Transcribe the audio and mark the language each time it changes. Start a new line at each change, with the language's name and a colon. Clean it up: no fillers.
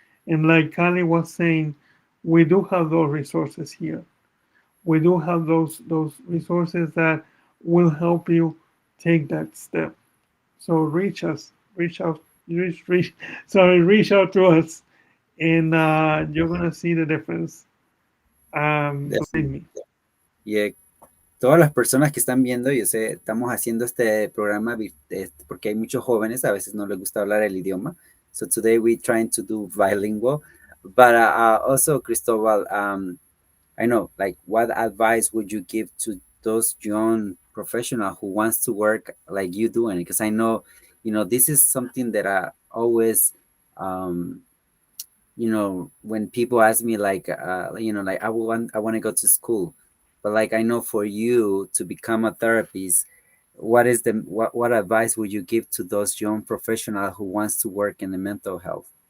English: And like Kali was saying, we do have those resources here. We do have those resources that will help you take that step. So reach out, reach reach out to us, and you're gonna see the difference. Believe Definitely. me.
Spanish: Yeah, todas las personas que están viendo, yo sé, estamos haciendo este programa porque hay muchos jóvenes, a veces no les gusta hablar el idioma.
English: So today we're trying to do bilingual. But also, Cristobal, I know, like, what advice would you give to those young professional who wants to work like you doing? Because I know, this is something that I always, um, when people ask me like, like I want to go to school, but like I know for you to become a therapist, what advice would you give to those young professional who wants to work in the mental health?